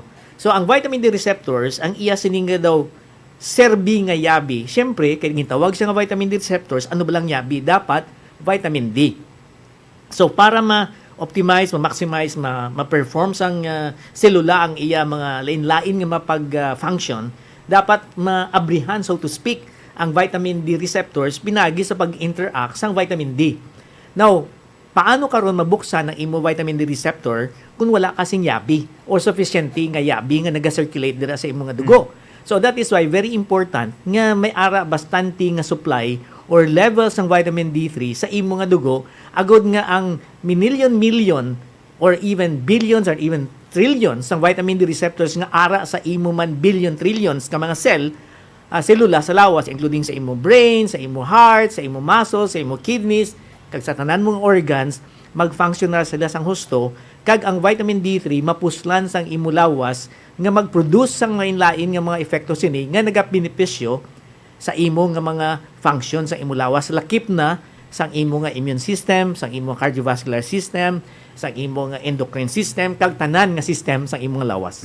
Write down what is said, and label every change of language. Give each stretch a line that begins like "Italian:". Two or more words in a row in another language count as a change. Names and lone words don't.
Hiligaynon: So ang
English: vitamin D receptors,
Hiligaynon: ang iya sininga daw serbi nga yabi. Siyempre, kaya gitawag siya nga
English: vitamin D receptors,
Hiligaynon: ano ba lang yabi?
English: Dapat vitamin D.
Hiligaynon: So, para ma-optimize, ma-maximize, ma-perform sang selula ang iya mga lain-lain nga mapag-function, dapat maabrihan,
English: so to speak,
Hiligaynon: ang
English: vitamin D receptors
Hiligaynon: pinagi sa pag-interact sang
English: vitamin D.
Hiligaynon: Now, paano karon mabuksan ang imo
English: vitamin D receptor
Hiligaynon: kung wala kasing yabi or sufficiently nga yabi nga naga-circulate dira sa imo nga dugo?
English: So that is why very important
Hiligaynon: nga may ara bastante nga
English: supply or levels
Hiligaynon: ng
English: vitamin D3
Hiligaynon: sa imo nga dugo agud nga ang
English: million or even billions or even
Hiligaynon: trillions ng
English: vitamin D receptors
Hiligaynon: nga ara sa imo man
English: billion trillions
Hiligaynon: ka mga selula sa lawas including sa imo brain, sa imo heart, sa imo muscles, sa imo kidneys, kag sa tanan mong organs mag-function na sila sang husto kag ang vitamin D3 mapuslan sang imo lawas nga mag-produce sang lain-lain nga mga epekto sini nga nagabenepisyo sa imo nga mga function sa imo lawas lakip na sang imo nga
English: immune system,
Hiligaynon: sang imo
English: cardiovascular system,
Hiligaynon: sang imo nga
English: endocrine system
Hiligaynon: kag tanan nga system sang imo nga lawas.